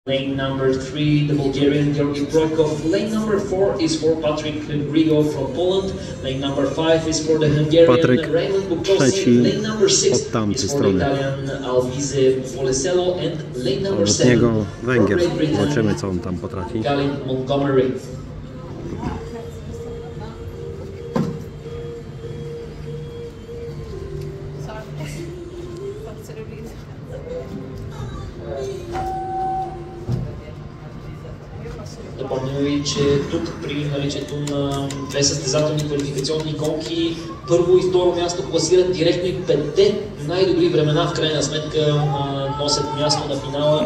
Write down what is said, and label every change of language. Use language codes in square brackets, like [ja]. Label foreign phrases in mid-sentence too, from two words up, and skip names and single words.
[en] Lane number 3, the Bulgarian Georgi Projkov. Lane number 4 is for Patryk Grigo from Poland. Lane number 5 is for the Hungarian Raymond Bukowski. Lane number 6 is for the Italian Alvise Foleselo. And lane number 7 for Great Britain, Colin Montgomery. [bg] Напомням ви, че тук при наличието на две състезателни квалификационни гонки, първо и второ място класират директно и петте най-добри времена в крайна сметка носят място на финала.